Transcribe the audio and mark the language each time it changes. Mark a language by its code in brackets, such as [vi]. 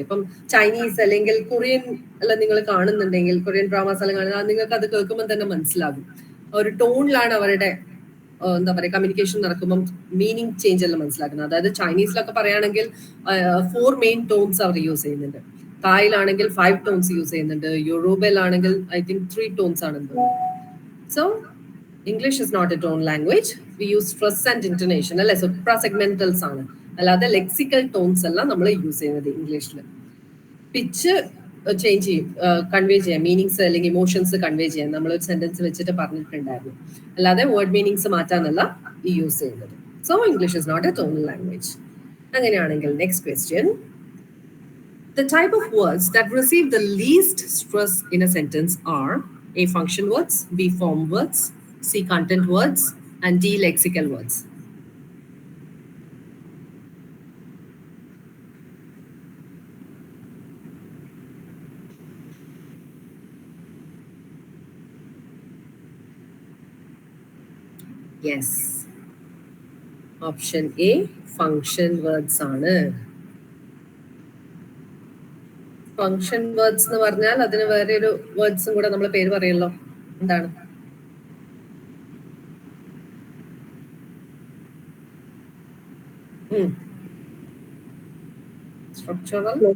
[ml] ഇപ്പം ചൈനീസ് അല്ലെങ്കിൽ കൊറിയൻ എല്ലാം നിങ്ങൾ കാണുന്നുണ്ടെങ്കിൽ, കൊറിയൻ ഡ്രാമാസ് എല്ലാം കാണുന്നത്, നിങ്ങൾക്ക് അത് കേൾക്കുമ്പോൾ തന്നെ മനസ്സിലാകും ഒരു ടോണിലാണ് അവരുടെ എന്താ പറയുക കമ്മ്യൂണിക്കേഷൻ നടക്കുമ്പോൾ മീനിങ് ചേഞ്ച് എല്ലാം മനസ്സിലാക്കുന്നത്. അതായത് ചൈനീസിലൊക്കെ പറയുകയാണെങ്കിൽ 4 മെയിൻ ടോൺസ് അവർ യൂസ് ചെയ്യുന്നുണ്ട്. തായിലാണെങ്കിൽ 5 ടോൺസ് യൂസ് ചെയ്യുന്നുണ്ട്. യൂറോബയിലാണെങ്കിൽ [en] I think [ml] 3 ടോൺസ് ആണെന്ന് തോന്നുന്നു. [en] So English is not a tone language. We use stress and intonation. [ml] അല്ലെ, സുപ്രാസെഗ്മെന്റൽസ് ആണ്, അല്ലാതെ ലെക്സിക്കൽ ടോൺസ് അല്ല നമ്മൾ യൂസ് ചെയ്യുന്നത് ഇംഗ്ലീഷിൽ. പിച്ച് ചേഞ്ച് ചെയ്യും, കൺവേ ചെയ്യാം, മീനിങ്സ് അല്ലെങ്കിൽ ഇമോഷൻസ് കൺവേ ചെയ്യാൻ നമ്മൾ ഒരു സെന്റൻസ് വെച്ചിട്ട് പറഞ്ഞിട്ടുണ്ടായിരുന്നു. അല്ലാതെ വേർഡ് മീനിങ്സ് മാറ്റാനല്ല ഈ യൂസ് ചെയ്യുന്നത്. [en] So English is not a tonal language. [ml] അങ്ങനെയാണെങ്കിൽ next question. [en] The type of words that receive the least stress in a sentence are A. Function words, B. Form words, C. Content words, and D. Lexical words. Yes. Option A. Function words [ml] ആണ്. Function words എന്ന് പറഞ്ഞാൽ അതിന് വേറെ ഒരു വേർഡ്സും കൂടെ നമ്മൾ പേര് പറയല്ലോ. എന്താണ്? [en] Structural,